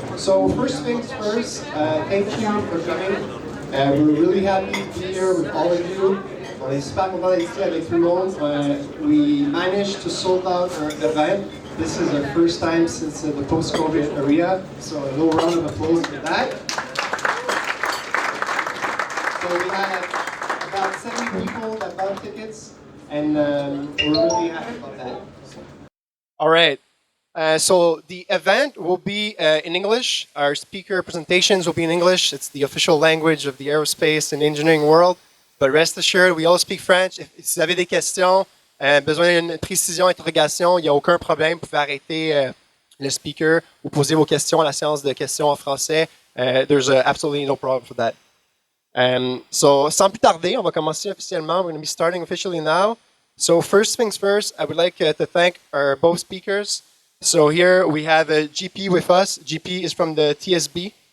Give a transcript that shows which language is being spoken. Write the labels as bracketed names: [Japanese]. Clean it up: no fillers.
[English] So first things first, thank you for coming. We're really happy to be here with all of you. [French] On est super content d'être ici avec tout le monde. [English] We managed to sold out our event. This is our first time since the post-COVID area, so a little round of applause for that. So we had about 70 people that bought tickets, and we're really happy about that. All right. So the event will be in English. Our speaker presentations will be in English. It's the official language of the aerospace and engineering world. But rest assured, we all speak French. [French] If vous avez des questions, besoin d'une précision, interrogation, il n'y a aucun problème. Vous pouvez arrêter le speaker ou poser vos questions à la séance de questions en français. [English] There's absolutely no problem for that. So [French] sans plus tarder, on va commencer officiellement. [English] We're going to be starting officially now. So first things first, I would like to thank our both speakers. So here we have GP with us. GP is from the TSB.